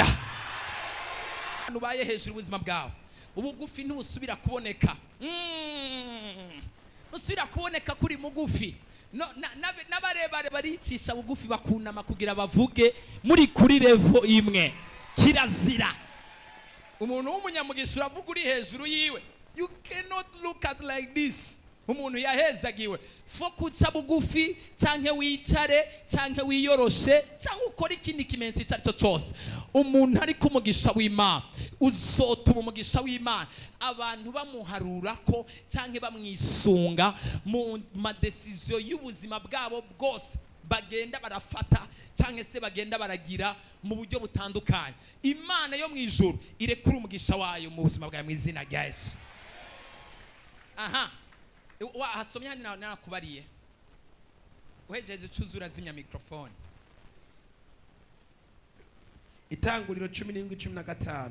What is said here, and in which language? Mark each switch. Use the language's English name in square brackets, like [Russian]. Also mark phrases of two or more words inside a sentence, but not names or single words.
[Rundi] Ubaye hejuru ubuzima bwawe, ubugufi ntubusubira kuboneka. Usubira kuboneka kuri mugufi. N'abarebare baricisha bugufi bakunama kugira bavuge muri kuri level imwe. Kirazira umuntu w'umunyamugisha uravuga uri hejuru yiwe. [English] You cannot look at like this. [Rundi] Umuntu yahezagiwe fo kuca bugufi canke wicare canke wiyoroshe canke ukora ikindi kimenyetso icyo cyose. Umuntu ari kumugisha w'Imana uzotuma umugisha w'Imana abantu bamuharura ko canke bamwisunga mu madecision y'ubuzima bwabo bwose bagenda barafata canke se bagenda baragira mu buryo butandukanye. Imana yo mwijuru irekura umugisha wayo mu buzima bwawe mu izina rya Yesu. Aha. Hasomya nakubariye uhejeze cuzura zimya microphone. Itanguriro 17:15.